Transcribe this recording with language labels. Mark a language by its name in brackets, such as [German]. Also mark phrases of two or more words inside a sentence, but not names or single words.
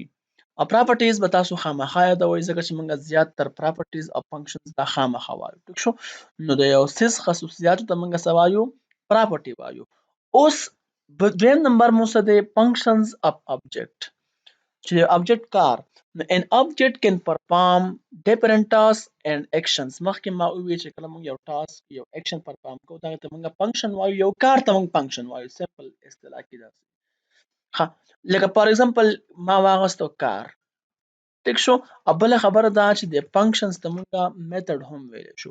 [Pashto] او پراپرټیز به تاسو خامخا یادوئ، ځکه چې موږ زیات تر پراپرټیز او فنکشنز دا خامخا وایو. ټیک شو؟ نو د یو څیز خصوصیاتو ته موږ څه وایو؟ پراپرټي وایو. اوس دویم نمبر مو څه دی؟ [English] functions of object. [Pashto] چې د object کار، [English] An object can perform different tasks and actions. [Pashto] مخکې ما وویل چې کله موږ یو ټاسک یو اکشن پرفارم کوو دغه ته موږ فنکشن وایو، یو کار ته موږ فنکشن وایو. سمپل اصطلاح کې دا ښه لکه [English] for example [Pashto] ما واغستو کار، ټیک شو. او بله خبره دا چې د فنکشنز ته موږ میتھډ هم ویلی شو.